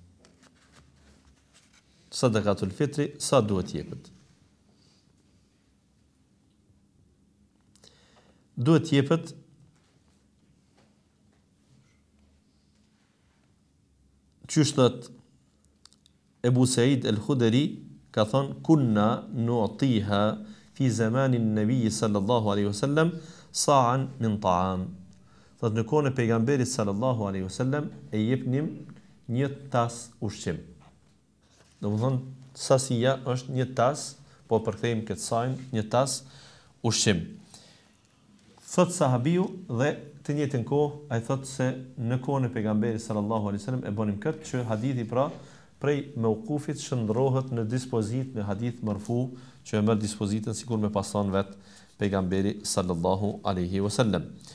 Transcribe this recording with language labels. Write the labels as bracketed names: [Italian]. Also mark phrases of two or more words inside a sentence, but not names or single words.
[Albanian] Sadakatul fitri, sa duhet jepet? Duhet jepet qysh thot Ebu Said el-Khudri ka thonë [Arabic] كنا نعطيها في زمن النبي صلى الله عليه وسلم صاعا من طعام. [Albanian] Thot në kohën e pejgamberit [Arabic] صلى الله عليه وسلم [Albanian] e jepnim një tas ushqim. Domethënë sasia është një tas, po përkthejmë këtë sajnë një tas ushqim. Thot sahabiu dhe të njëjtën kohë ai thot se në kohën e pejgamberit [Arabic] صلى الله عليه وسلم [Albanian] e bënim këtë që hadithi pra prej mauqufit shndrohet në dispozitë me hadith marfu që e merr dispozitën sikur me pason vet pejgamberi [Arabic] صلى الله عليه وسلم.